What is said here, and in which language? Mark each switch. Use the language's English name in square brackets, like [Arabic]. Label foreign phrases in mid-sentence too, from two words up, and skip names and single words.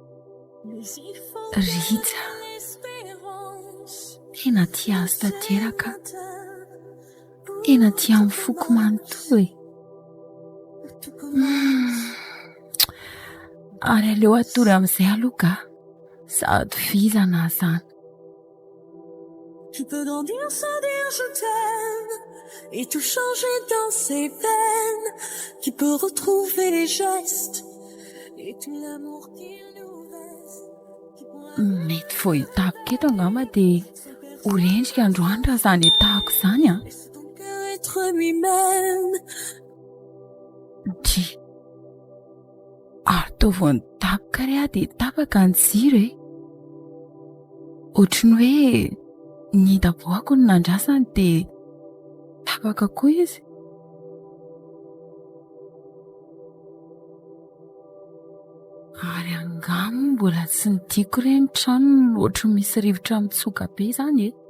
[Malagasy] Rija. Tena tia azy tanteraka. Tena tia amin'ny foko manontolo e. Ary aleo atory amin'izay aloha ka. Sady vizana izany. [French] Je peux grandir sans dire je t'aime. et tout changer dans ses veines, qui peut retrouver les gestes et tout l'amour qu'il nous reste. [Malagasy] Mety vao hitako keto angamba dia horendrika androany raha izany hitako izany a. [French] Laisse ton cœur être lui-même. [Malagasy] Dry ary toa vao nitapoka ry aho dia tapaka ny jiro e. Ohatry ny hoe ny daboako no nandrasany dia tapaka koa izy. Ary angamba mbola tsy nitiako ireny trano ohatry misy rivotra mitsoka be izany e.